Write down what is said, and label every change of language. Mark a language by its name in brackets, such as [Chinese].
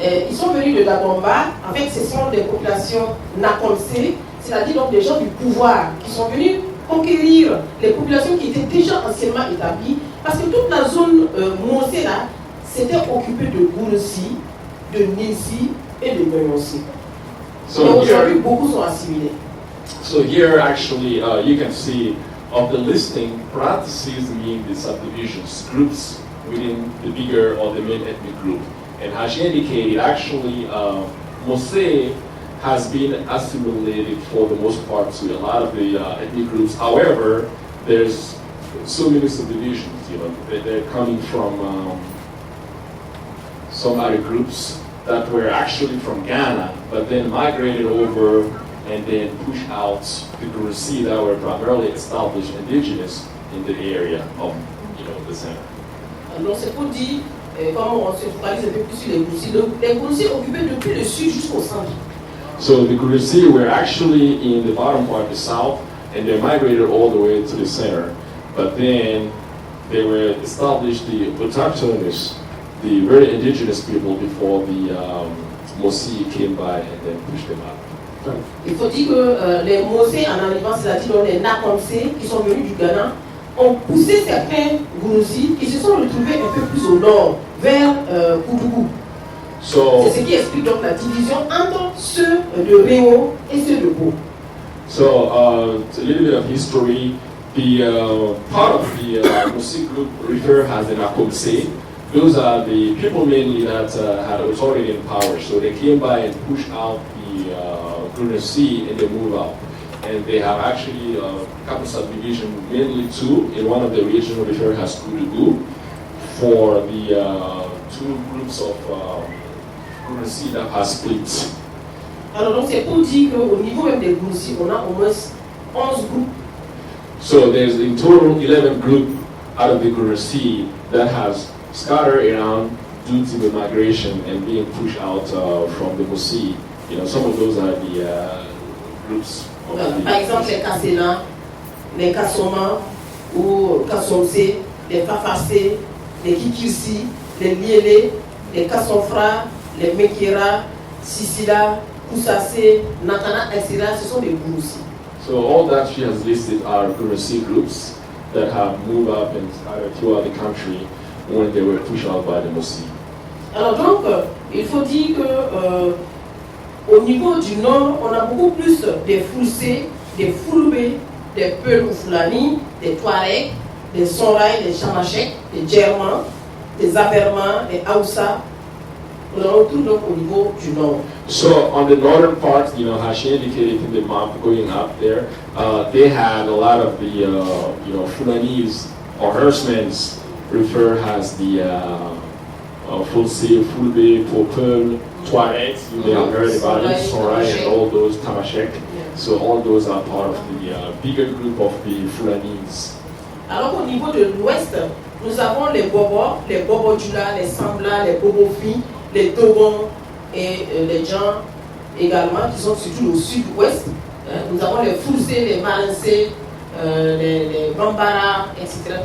[French] Ils sont venus de Dagomba. En fait, ce sont des populations Nakonsé, c'est-à-dire donc des gens du pouvoir qui sont venus conquérir les populations qui étaient déjà anciennement établies. Parce que toute la zone Monsé là, c'était occupé de Goursi, de Ninsi et de Nyonyosé. [English] So [French] Et aujourd'hui, beaucoup sont assimilés. [English] So here, actually, you can see of the listing, parentheses mean the subdivisions, groups within the bigger or the main ethnic group. And as she indicated, actually, Mosé has been assimilated for the most part to a lot of the ethnic groups. However, there's so many subdivisions. You know, they're coming from some other groups that were actually from Ghana, but then migrated over and then pushed out the Gursi that were primarily established indigenous in the area of, the center. [French] Donc c'est pour dire comment on se focalise un peu plus sur les Gursi. Donc les Gursi occupaient depuis le sud jusqu'au centre. [English] So the Gursi were actually in the bottom part, the south, and they migrated all the way to the center. But then they were established the autochthonous, the very indigenous people before the Mosi came by and then pushed them out. [French] Il faut dire que les Mosé en arrivant, c'est-à-dire les Nakonsé qui sont venus du Ghana, ont poussé certains Gursi qui se sont retrouvés un peu plus au nord, vers Koudougou. [English] So, [French] C'est ce qui explique donc la division entre ceux de Réo et ceux de Bo. [English] so a little bit of history. The part of the Musi group referred as the Nakomse. Those are the people mainly that had authority and power. So they came by and pushed out the Gurusi and they moved out. And they have actually a couple subdivisions, mainly two. In one of the regions referred as Kudugu for the two groups of Gurusi that has split. [French] Alors donc c'est pour dire qu'au niveau même des Goursi, on a au moins 11 groupes. [English] So there's in total 11 groups out of the Gurusi that has scattered around due to the migration and being pushed out from the Musi. You know, some of those are the groups. [French] Par exemple, les Kassena, les Kassoma, ou Kassomse, les Fafase, les Kikirsi, les Liele, les Kassonfra, les Mekira, Sisila, Koussase, Natana, etc. Ce sont des Goursi. [English] So all that she has listed are Gurusi groups that have moved up and scattered throughout the country when they were pushed out by the Musi. [French] Alors donc, il faut dire que au niveau du nord, on a beaucoup plus des Foussé, des Fouloubé, des Peul ou Foulani, des Touaregs, des Sonraï, des Chamachek, des Djermans, des Abermans, des Aoussa. On a tout donc au niveau du nord. [English] So on the northern part, you know, how she indicated in the map going up there, they had a lot of the, you know, Fulanese or herdsmen referred as the Fulse, Fulbe, Popel, Tuaregs. You may have heard about it, Sorai and all those, Tamashek. So all those are part of the bigger group of the Fulanese. [French] Alors qu'au niveau de l'ouest, nous avons les Bobodjula, les Sambla, les Bobofi, les Togons et les gens également qui sont surtout au sud-ouest. Nous avons les Foussé, les Valencé, les Bambara, etc.